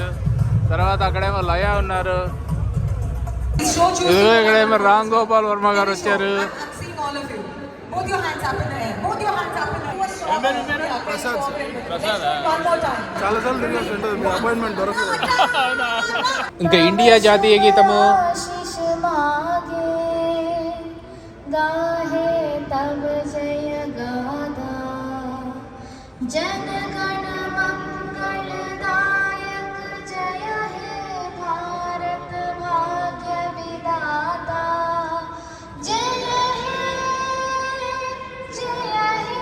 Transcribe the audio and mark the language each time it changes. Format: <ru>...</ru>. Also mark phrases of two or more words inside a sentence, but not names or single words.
<te>తర్వాత అక్కడేమో లయ ఉన్నారు. ఇక్కడేమో రామ్ గోపాల్ వర్మ గారు వచ్చారు. ఇంకా ఇండియా జాతీయ గీతము</te> <bn>जनगण मंगलदायक जय हे भारत भाग्य विधाता जय हे जय हे.</bn>